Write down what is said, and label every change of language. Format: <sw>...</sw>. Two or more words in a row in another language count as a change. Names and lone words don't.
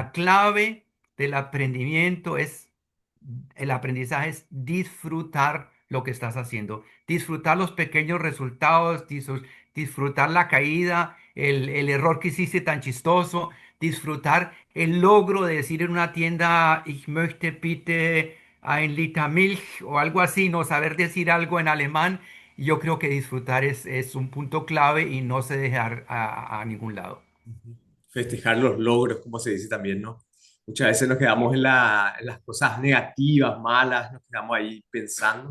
<es>La clave del el aprendizaje es disfrutar lo que estás haciendo, disfrutar los pequeños resultados, disfrutar la caída, el error que hiciste tan chistoso, disfrutar el logro de decir en una tienda,</es> <de>ich möchte bitte ein Liter Milch</de> <es>o algo así, no saber decir algo en alemán. Yo creo que disfrutar es un punto clave y no se dejar a ningún lado. ujú. Festejar los logros, como se dice también, ¿no? Muchas veces nos quedamos en las cosas negativas, malas, nos quedamos ahí pensando.</es>